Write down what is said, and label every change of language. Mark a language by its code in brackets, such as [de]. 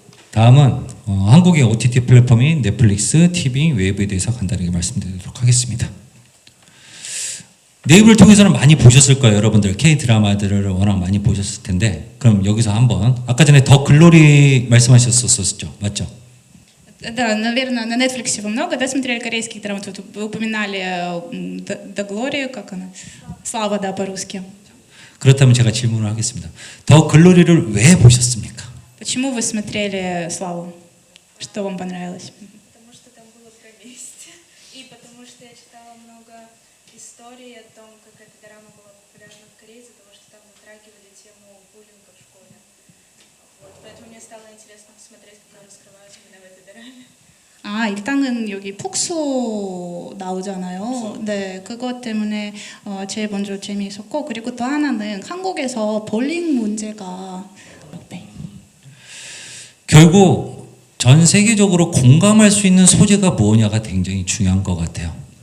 [ko] 다음은 한국의 OTT 플랫폼인 넷플릭스, TV, 웨이브에 대해서 간단하게 말씀드리도록 하겠습니다. 네이버를 통해서는 많이 보셨을 거예요. 여러분들 K-드라마들을 워낙 많이 보셨을 텐데 그럼 여기서 한번 아까 전에 더 글로리 말씀하셨었죠. 맞죠? [ru] Да, наверное, на Netflix вы много смотрели корейских драм. Тут вы упоминали «The Glory», как она? «Слава», по-русски. [ko] 그렇다면 제가 질문을 하겠습니다. 더 글로리를 왜 보셨습니까? [ru] Почему вы смотрели «Славу»? Что вам понравилось? Потому что там было про месть. И потому что я читала много историй о том, как эта драма была популярна в Корее, из-за того, что там затрагивали тему буллинга в школе. Поэтому мне стало интересно посмотреть, как она раскрывается именно в этой драме. [ko] 일단은 여기 폭소 나오잖아요. 네, 그것 때문에 제일 먼저 재미있었고, 그리고 또 하나는 한국에서 볼링 문제가 결국 전 세계적으로 공감할 수 있는 소재가 뭐냐가 굉장히 중요한 것 같아요.